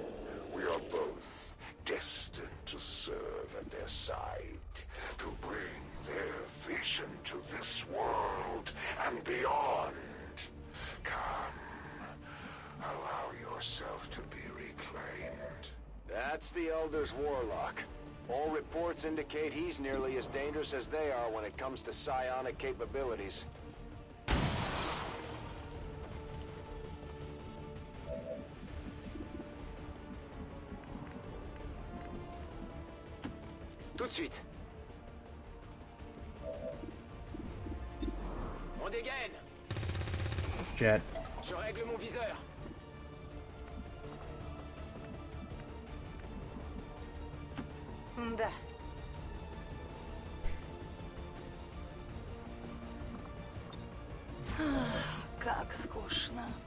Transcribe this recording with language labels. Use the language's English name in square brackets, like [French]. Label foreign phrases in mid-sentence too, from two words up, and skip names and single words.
[English] We are both destined to serve at their side, to bring their vision to this world and beyond. Come, allow yourself to be reclaimed. That's the Elder's warlock. All reports indicate he's nearly as dangerous as they are when it comes to psionic capabilities. [French] Tout de suite. On dégaine. Jet. Je règle mon viseur. [Russian] Да. Как скучно.